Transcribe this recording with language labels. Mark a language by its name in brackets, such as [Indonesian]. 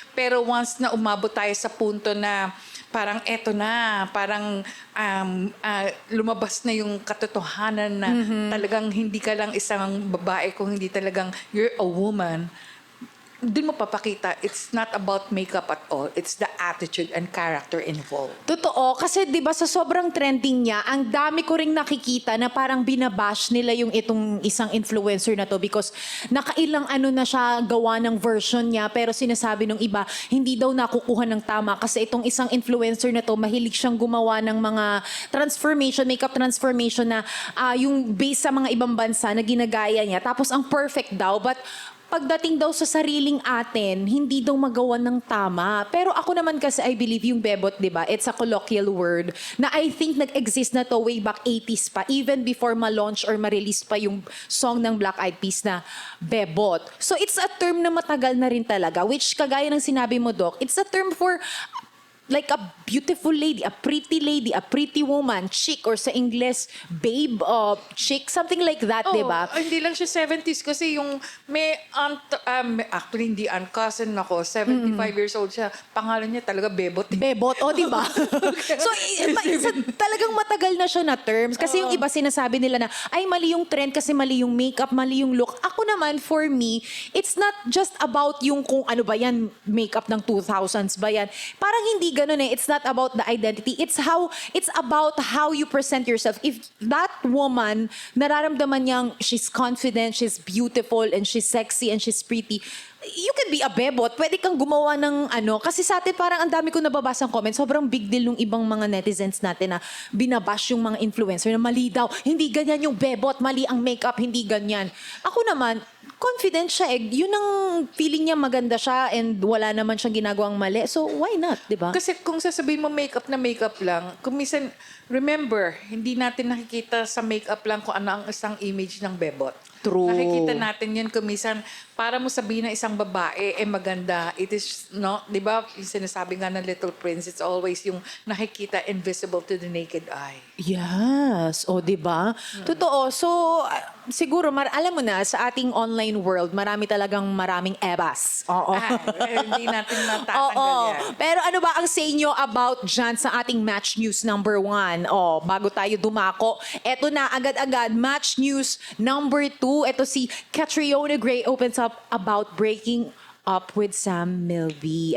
[Filipino] Pero once na umabot tayo sa punto na parang eto na, parang lumabas na yung katotohanan na talagang hindi ka lang isang babae kung hindi talagang [English] you're a woman, [Filipino] dun mo papakita, [English] it's not about makeup at all. It's the attitude and character involved. [Filipino] Totoo, kasi 'di ba sa sobrang trending niya, ang dami ko ring nakikita na parang binabash nila yung itong isang influencer na to because nakailang ano na siya gawa ng version niya pero sinasabi ng iba hindi daw nakukuha ng tama kasi itong isang influencer na to mahilig siyang gumawa ng mga transformation, makeup transformation na yung base sa mga ibang bansa na ginagaya niya. Tapos ang perfect daw but pagdating daw sa sariling atin, hindi daw magawa ng tama. Pero ako naman kasi [English] I believe [Filipino] yung bebot, di ba? [English] It's a colloquial word na I think nag-exist na to way back 80s pa, even before ma-launch or ma-release pa yung song ng Black Eyed Peas na bebot. So it's a term na matagal na rin talaga, [Filipino] which kagaya ng sinabi mo, [English] Doc, it's a term for like a beautiful lady, a pretty woman, chick, or sa English, babe, chick, something like that, di ba? [Filipino] Hindi lang siya 70s kasi yung may aunt, actually hindi aunt, cousin ako, 75 years old siya. Pangalan niya talaga Bebot. Bebot, di ba? So, talagang matagal na siya na terms. Kasi yung iba sinasabi nila na, ay, mali yung trend kasi mali yung makeup, mali yung look. Ako naman, [English] for me, it's not just about [Filipino] yung kung ano ba yan, makeup ng 2000s ba yan. Parang hindi ganun eh. [English] It's not about the identity. It's about how you present yourself. If that woman, [Filipino] nararamdaman niyang [English] she's confident, she's beautiful, and she's sexy, and she's pretty, you can be a bebot. [Filipino] Pwede kang gumawa ng ano. Kasi sa atin parang ang dami ko nababasang comments. Sobrang big deal nung ibang mga netizens natin na binabash yung mga influencer na mali daw. Hindi ganyan yung bebot. Mali ang makeup. Hindi ganyan. Ako naman, confident siya eh. Yun ang feeling niya maganda siya and wala naman siyang ginagawang mali. So, why not? Diba? Kasi kung sasabihin mo makeup na makeup lang, kung minsan, remember, hindi natin nakikita sa makeup lang kung ano ang isang image ng bebot. [English] True. [Filipino] Nakikita natin yun kung minsan, para mo sabihin na isang babae, maganda. [English] It is, no, di ba, [Filipino] yung sinasabi nga ng [English] Little Prince, it's always yung nakikita invisible to the naked eye. [Filipino] Yes. O, di ba? Totoo. So, siguro, alam mo na, sa ating online world, maraming ebas. Oo. Hindi natin matatanggal Oo. yan. Pero ano ba ang say nyo about dyan sa ating match news number 1? O, bago tayo dumako, eto na, agad-agad, match news number 2. Ito si [English] Catriona Gray opens up about breaking up with Sam Milby.